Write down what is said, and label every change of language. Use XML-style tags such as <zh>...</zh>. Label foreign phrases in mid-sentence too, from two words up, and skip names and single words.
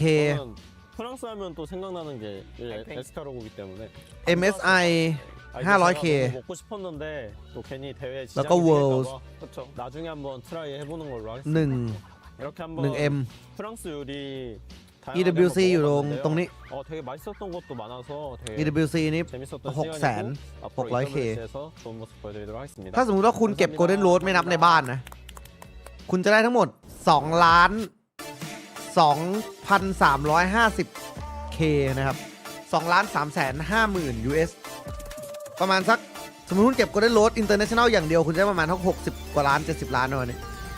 <ko>저는 프랑스 하면 또 생각나는 게 에스카로고기 때문에. MSI 500K 먹고 싶었는데 또 괜히 대회</ko> <th>แล้วก็ World</th> <ko>그렇죠. 나중에 한번 트라이 해보는 걸로 1 하겠습니다. 이렇게 한번 1M 프랑스 요리</ko> <th>EWC อยู่ตรงนี้</th> <ko>되게 맛있었던 것도 많아서 되게</ko> <th>EWC นี้</th> <ko>재밌었던 600,000 앞으로 $600K EWC에서 좋은 모습 보여드리도록 하겠습니다.</ko> <th>ถ้าสมมติว่าคุณเก็บ Golden Road ไม่นับในบ้านนะ คุณจะได้ทั้งหมด 2,2,350K นะครับ 2,350,000 US ประมาณสักสมมติคุณเก็บ Golden Road International อย่างเดียวคุณได้ประมาณทั้ง60 กว่าล้าน70 ล้านนะวันนี้</th>